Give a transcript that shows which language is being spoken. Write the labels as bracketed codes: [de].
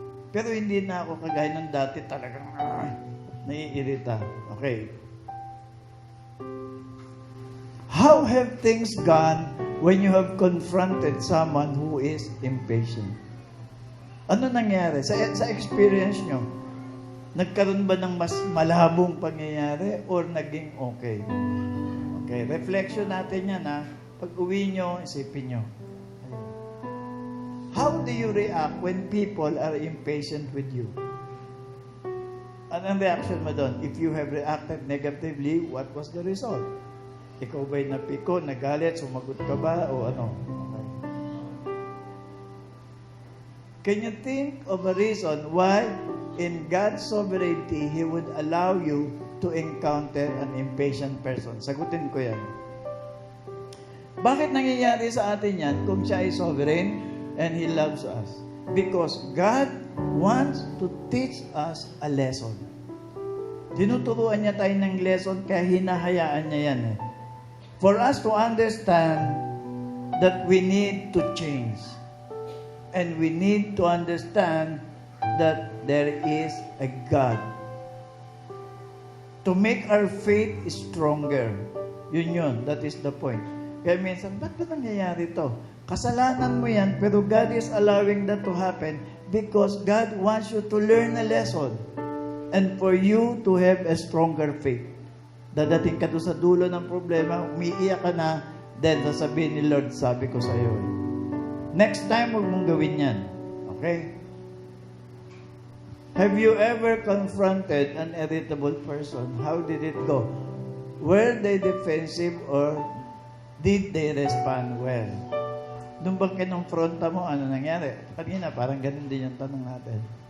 [tl] Pero hindi na ako kagaya ng dati talagang naiirita. Okay. [en] How have things gone when you have confronted someone who is impatient? [tl] Ano nangyari? Sa experience nyo, nagkaroon ba ng mas malabong pangyayari or naging okay? Okay, reflection natin yan ha. Pag uwi nyo, isipin nyo. [en] How do you react when people are impatient with you? [tl] Anong reaction mo doon? [en] If you have reacted negatively, what was the result? [tl] Ikaw ba'y napiko, nagalit, sumagot ka ba, o ano? Okay. [en] Can you think of a reason why in God's sovereignty, He would allow you to encounter an impatient person? [tl] Sagutin ko yan. Bakit nangyayari sa atin yan kung siya ay sovereign [en] and He loves us? Because God wants to teach us a lesson. [tl] Tinuturuan niya tayo ng lesson kaya hinahayaan niya yan eh. [en] For us to understand that we need to change. And we need to understand that there is a God. To make our faith stronger. Yun. That is the point. [tl] Kaya minsan, ba't ba nangyayari to? Kasalanan mo yan, pero [en] God is allowing that to happen because God wants you to learn a lesson and for you to have a stronger faith. [tl] Dadating ka doon sa dulo ng problema, umiiyak ka na, then sasabihin ni Lord, sabi ko sa iyo. [en] Next time, [tl] huwag mong gawin yan. Okay? [en] Have you ever confronted an irritable person? How did it go? Were they defensive or did they respond well? [tl] Nung bang kinonfronta mo, ano nangyari? Kanina, parang ganun din yung tanong natin.